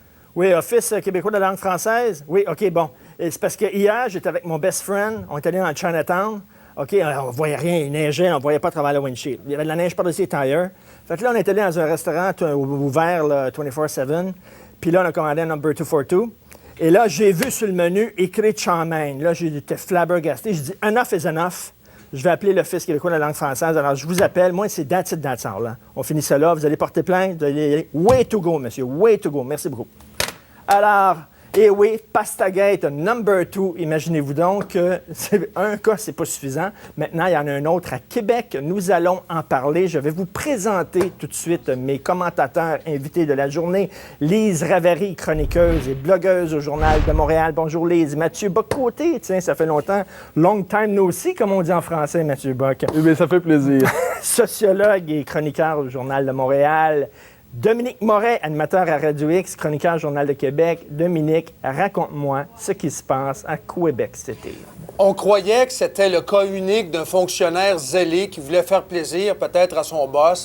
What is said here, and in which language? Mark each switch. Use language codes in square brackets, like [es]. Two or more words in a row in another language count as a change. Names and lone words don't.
[fr] Oui, Office québécois de la langue française. Oui, OK, bon. Et c'est parce que hier, j'étais avec mon [en] best friend. [fr] On est allé dans Chinatown. OK, on voyait rien, il neigeait, on ne voyait pas à travers le windshield. Il y avait de la neige par-dessus les tires. Fait que là, on est allé dans un restaurant ouvert là, 24/7. Puis là, on a commandé un number 242. Et là, j'ai vu sur le menu écrit chow mein. Là, j'étais flabbergasté. J'ai dit, [en] enough is enough. [fr] Je vais appeler l'Office québécois de la langue française. Alors, je vous appelle. Moi, c'est [en] that's it, that's all, [fr] là. On finit ça là. Vous allez porter plainte. Vous allez... [en] Way to go, monsieur. Way to go. [fr] Merci beaucoup. Alors, et oui, Pastagate number 2. Imaginez-vous donc que un cas, c'est pas suffisant. Maintenant, il y en a un autre à Québec. Nous allons en parler. Je vais vous présenter tout de suite mes commentateurs invités de la journée. Lise Ravary, chroniqueuse et blogueuse au Journal de Montréal. Bonjour Lise. Mathieu Bock-Côté, tiens, ça fait longtemps. [en] Long time no see, [fr] comme on dit en français, Mathieu Bock. Eh bien, ça fait plaisir. Sociologue et chroniqueur au Journal de Montréal. Dominique Moret, animateur à Radio X, chroniqueur Journal de Québec. Dominique, raconte-moi ce qui se passe à Québec cet été. On croyait que c'était le cas unique d'un fonctionnaire zélé qui voulait faire plaisir peut-être à son boss.